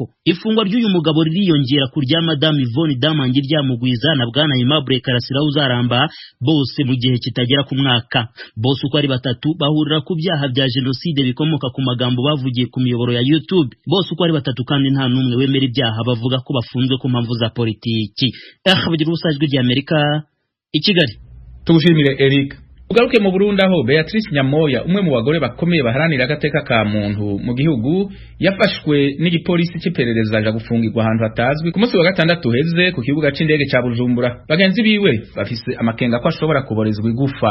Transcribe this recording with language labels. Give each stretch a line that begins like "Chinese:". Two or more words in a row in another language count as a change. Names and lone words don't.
Kinyarwanda: Ifungwa ry'uyu mugabo ririyongera ku rya Madame Yvonne Damangi ryamugwiza na bwana Aimable Karasira uzaramba, bose mu gihe kitagera ku mwaka. Bose uko ari 3 bahurira ku byaha bya jenoside bikomoka ku magambo bavugiye ku miyoboro ya YouTube. Bose uko ari 3 kandi nta numwe wemera ibyaha, bavuga ko bafunzwe ku mpamvu za politiki. Bagira ubusajwi rya Amerika i Kigali. Tugushimire Eric.
Rundi: Ugaruke mu Burundi aho Beatrice Nyamoya, umwe mu bagore bakomeye baharanira agateka ka muntu mu gihugu, yafashwe n'igipolisi cy'iperereza aja gufungirwa ahantu hatazwi ku munsi wa 6 heze ku kibuga c'indege ca Bujumbura. Bagenzi biwe bafise amakenga ko ashobora kuborezwa igufa.